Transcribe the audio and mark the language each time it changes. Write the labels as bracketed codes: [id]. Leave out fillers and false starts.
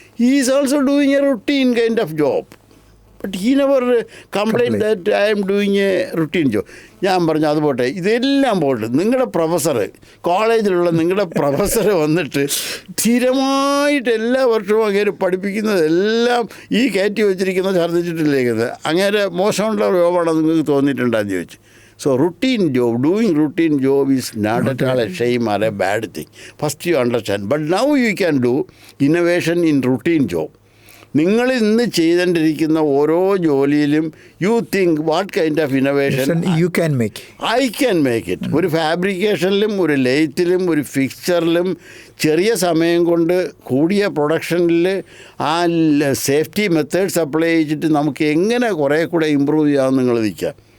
[en] He is also doing a routine kind of job. But he never complaint that I am doing a routine job. [ml] ഞാൻ പറഞ്ഞു അത് പോട്ടെ, ഇതെല്ലാം പോട്ടെ, നിങ്ങളുടെ പ്രൊഫസർ, കോളേജിലുള്ള നിങ്ങളുടെ പ്രൊഫസർ വന്നിട്ട് സ്ഥിരമായിട്ട് എല്ലാ വർഷവും അങ്ങേര് പഠിപ്പിക്കുന്നതെല്ലാം ഈ കയറ്റി വെച്ചിരിക്കുന്ന ഛർദ്ദിച്ചിട്ടില്ലേക്കുന്നത്, അങ്ങേരെ മോശമുള്ള രോഗമാണോ നിങ്ങൾക്ക് തോന്നിയിട്ടുണ്ടെന്ന് ചോദിച്ചു. [en] So routine job, doing routine job is not at all a shame or a bad thing. First you understand. But now you can do innovation in routine job. [ml] നിങ്ങൾ ഇന്ന് ചെയ്തുകൊണ്ടിരിക്കുന്ന ഓരോ ജോലിയിലും [en] You think what kind of innovation you can make. I can make it. [ml] ഒരു ഫാബ്രിക്കേഷനിലും ഒരു ലെയ്ത്തിലും ഒരു ഫിക്സ്ചറിലും ചെറിയ സമയം കൊണ്ട് കൂടിയ പ്രൊഡക്ഷനിൽ ആ സേഫ്റ്റി മെത്തേഡ്സ് അപ്ലൈ ചെയ്തിട്ട് നമുക്ക് എങ്ങനെ കുറേ കൂടെ ഇമ്പ്രൂവ് ചെയ്യാമെന്ന് നിങ്ങൾ നിൽക്കാം.